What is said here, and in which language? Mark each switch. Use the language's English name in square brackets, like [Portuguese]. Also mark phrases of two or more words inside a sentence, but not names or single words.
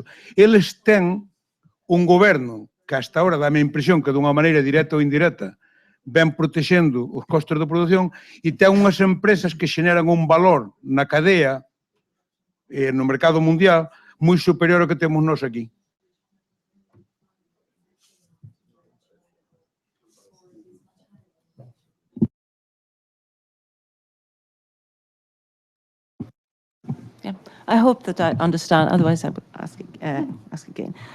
[Galician] Eles ten un goberno que [Spanish] hasta ahora [Galician] dame a impresión que dunha maneira directa ou indirecta ven protexendo os costos de produción e ten unhas empresas que xeneran un valor na cadea no mercado mundial moi superior ao que temos nós aquí. [English] Yeah, I hope that I understand, otherwise I would ask again.